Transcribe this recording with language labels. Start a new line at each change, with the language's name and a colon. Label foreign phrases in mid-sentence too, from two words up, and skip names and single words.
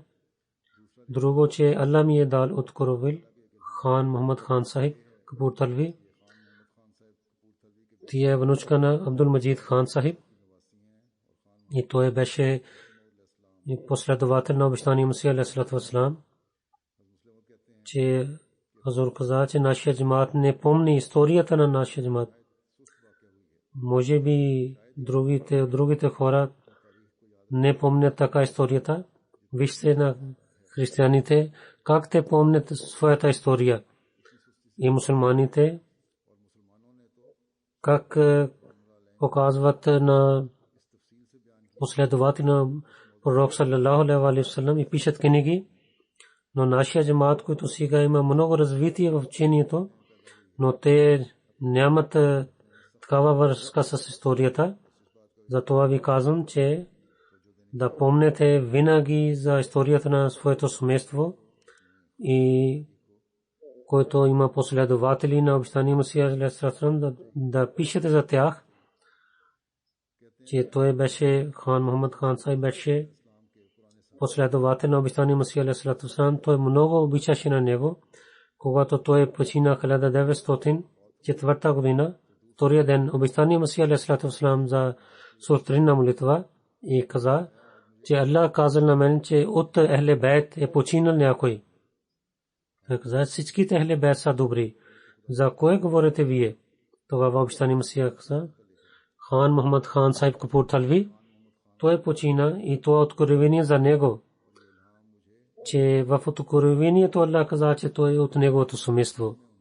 Bulgarian: Друго, че Аллах ми е дал откровил Хан Мохамед Хан Сахиб Капурталви. Тя е внучка на Абдул Маджид Хан Сахиб и той беше последовател на обещания Масия
Arabic: عليه السلام,
Bulgarian: че Хазур каза, че нашия джамаат не помни историята на нашия джамаат. Може би другите хора не помнят така историята. Вижте на християните как те помнят своята история и мусулманите как показват на последователи на пророк
Arabic: صلى الله عليه وسلم
Bulgarian: и пишат книги. Но нашия джамаат, който сега има много развитие в учението, но те нямат такава връзка с историята. Затова ви казвам, че да помнете винаги за историята на своето семейство и който има последователи на обещания Масия
Arabic: عليه السلام,
Bulgarian: да пишете за тях, че той беше Хан Мохамед Хан Сахиб, беше последовател на обещания Масия
Arabic: عليه السلام.
Bulgarian: Той много обичаше на него. Когато той почина 1904 година, втория ден обещания Масия
Arabic: عليه السلام
Bulgarian: за сутринна молитва и каза, че Аллах казал на мен, че от
Arabic: أهل البيت
Bulgarian: е починал някой. Той каза, всичките
Arabic: أهل البيت
Bulgarian: са добри. За кое говорите вие? Това обещания Масия каза, Хан Мохамед Хан Сахиб Капурталви, той почина и това откровение за него, че в откровението Аллах каза, че той е от неговото семейство.